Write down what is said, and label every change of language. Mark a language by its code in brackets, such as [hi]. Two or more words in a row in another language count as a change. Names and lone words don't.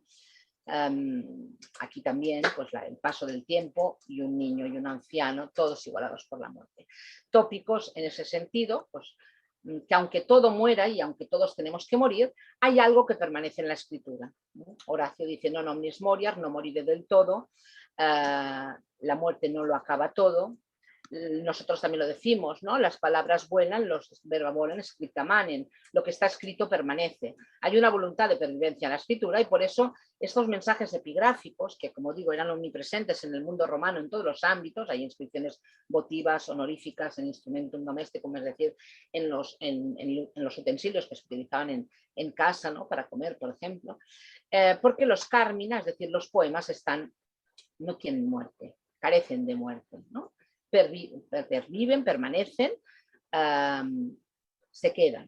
[es] Aquí también pues, el paso del tiempo y un niño y un anciano, todos igualados por la muerte. Tópicos en ese sentido, pues, que aunque todo muera y aunque todos tenemos que morir, hay algo que permanece en la escritura. Horacio dice: [la] non omnis moriar, [es] no moriré del todo, la muerte no lo acaba todo. Nosotros también lo decimos, ¿no? Las palabras vuelan, los [la] verba volen, scripta manen. [es] Lo que está escrito permanece. Hay una voluntad de pervivencia en la escritura y por eso estos mensajes epigráficos, que como digo eran omnipresentes en el mundo romano en todos los ámbitos, hay inscripciones votivas, honoríficas, en [la] instrumentum domesticum, [es] es decir, en los utensilios que se utilizaban en casa, ¿no? Para comer, por ejemplo, porque los carmina, es decir, los poemas no tienen muerte, carecen de muerte, ¿no? Perviven, permanecen, se quedan.